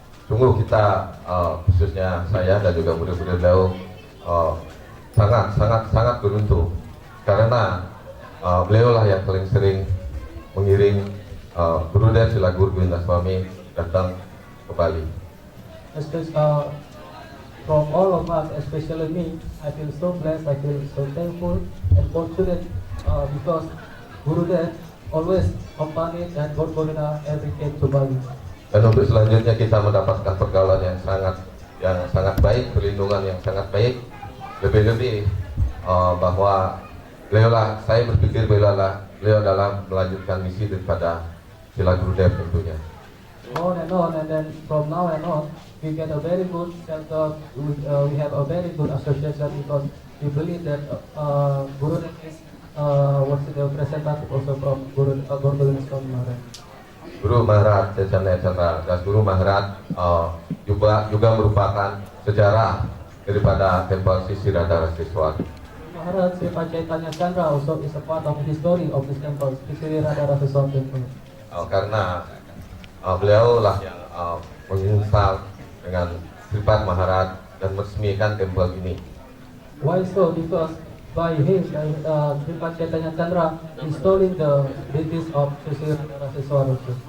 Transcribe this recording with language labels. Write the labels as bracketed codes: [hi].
[id] Sungguh kita khususnya saya dan juga murid-murid beliau sangat beruntung, karena beliau lah yang paling sering mengiring Gurudev Sila Guru Govinda Swami datang ke Bali. [en] From all of us, especially me, I feel so blessed, I feel so thankful and fortunate because Gurudev always accompanied and Gaura Govinda every day to Bali. [id] Dan untuk selanjutnya kita mendapatkan pergaulan yang sangat baik, perlindungan yang sangat baik, lebih-lebih bahwa saya berpikir beliau adalah melanjutkan misi daripada Sila Gurudev tentunya. [en] On, and then from now and on, we get a very good shelter. We have a very good association because we believe that Gurudev is what's the representative also from Gaura Govinda Swami Maharaj. [id] Guru Maharaj Chaitanya Chandra Das Guru Maharaj juga merupakan sejarah daripada Tempel Sri Radha Raseswar. [en] Maharaj Srimad Chaitanya Chandra also is a part of the history of this temple, Sri Radha Raseswar Temple. [id] Karena beliau lah yang menginstal dengan Sripad Maharaj dan meresmikan tempel ini. [en] Why so? Because by him, Srimad Chaitanya Chandra installing the deities of Sri Radha Raseswar also.